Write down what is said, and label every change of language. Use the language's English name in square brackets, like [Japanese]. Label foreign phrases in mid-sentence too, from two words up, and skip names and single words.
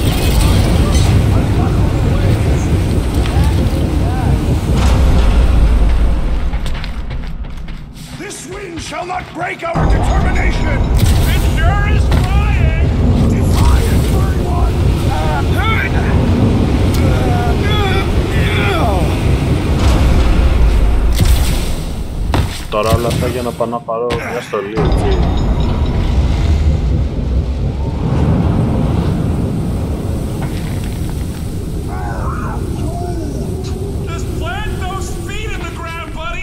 [English] This wind shall not break our determination! It sure is flying! Defy it, furry one! [Greek] Τώρα όλα αυτά για να πάω να πάρω μια στολή, έτσι. [English] Just plant those feet in the ground, buddy!